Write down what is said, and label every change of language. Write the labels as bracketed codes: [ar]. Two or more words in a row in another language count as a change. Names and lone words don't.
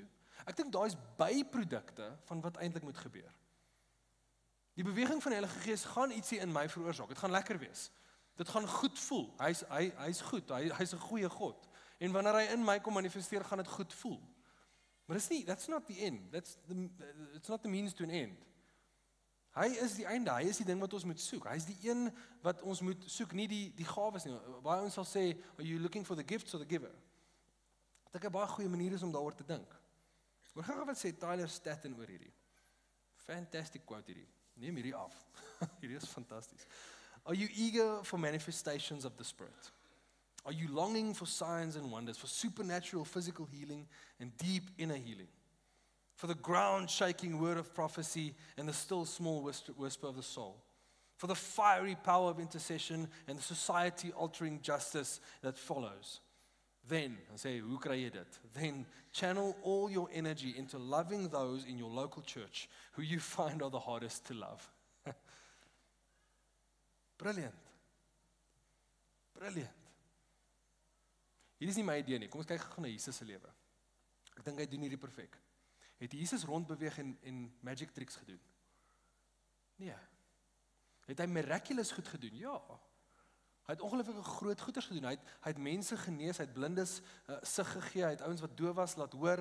[af] Ek dink daai is byprodukte van wat eintlik moet gebeur. Die beweging van die Heilige Gees gaan ietsie in my veroorsaak. Dit gaan lekker wees. Dit gaan goed voel. Hy's goed. Hy's 'n goeie God. En wanneer hy in my kom manifesteer, gaan dit goed voel. Maar dis nie, [en] that's not the end. It's not the means to an end. [af] Hy is die einde. Hy is die ding wat ons moet soek. Hy is die een wat ons moet soek, nie die gawes nie. Baie ons sal sê, [en] are you looking for the gifts or the giver? [af] Dit is 'n baie goeie manier is om daaroor te dink. Hoor gou wat sê Tyler Staton oor hierdie. [en] Fantastic quote hierdie. [af] Neem hierdie af. Hierdie is fantasties. [en] Are you eager for manifestations of the Spirit? Are you longing for signs and wonders, for supernatural physical healing and deep inner healing? For the ground-shaking word of prophecy and the still small whisper of the soul? For the fiery power of intercession and the society-altering justice that follows? Then, I say, [af] hoe kry jy dit? [en] Then channel all your energy into loving those in your local church who you find are the hardest to love. Brilliant. Brilliant. [af] Hier is nie my idee nie. Kom ons kyk gou na Jesus se lewe. Ek dink hy doen hierdie perfek. Het Jesus rondbeweeg en [en] magic tricks [af] gedoen? Nee. Het hy miraculous goed gedoen? Ja. Hy het ongelooflike groot goeders gedoen. Hy het mense genees, hy het blindes sig gegee, hy het ouens wat doof was laat hoor.